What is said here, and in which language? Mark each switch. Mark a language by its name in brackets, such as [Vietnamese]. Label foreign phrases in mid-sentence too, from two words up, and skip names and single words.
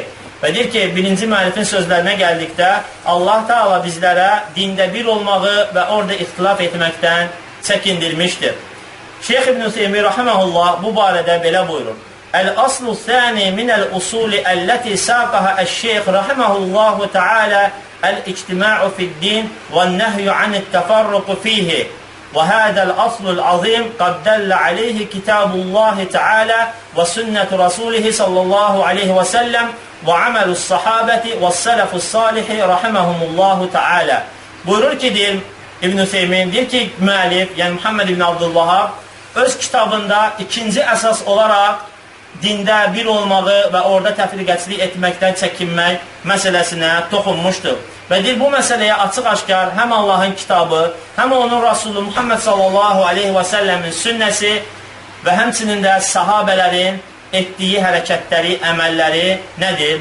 [Azerbaijani] Və deyir ki, birinci müəllifin sözlərinə gəldikdə Allah Teala bizlərə dində bir olmağı və orada ixtilaf etməkdən çəkindirmişdir. Şeyx İbn-i Teymi Rahiməhullah bu barədə belə buyurur. [Arabic] الأصل الثاني من الأصول التي ساقها الشيخ رحمه الله تعالى الاجتماع في الدين والنهي عن التفرق فيه. وهذا الأصل العظيم قد دل عليه كتاب الله تعالى وسنة رسوله صلى الله عليه وسلم وعمل الصحابة والسلف الصالح رحمهم الله تعالى. [Azerbaijani] Buyurur ki deyir İbn-i Teymin, deyir ki müəllif, yəni Muhammed İbn Abdülvahab öz kitabında ikinci əsas olaraq dində bir olmağı və orada təfriqəçilik etməkdən çəkinmək məsələsinə toxunmuşdur. Və deyir, bu məsələyə açıq-aşkar həm Allahın kitabı, həm onun Rasulü Muhammed [Arabic] صلى الله عليه وسلم [Azerbaijani] sünnəsi və həmçinin də sahabələrin etdiyi hərəkətləri, əməlləri nədir?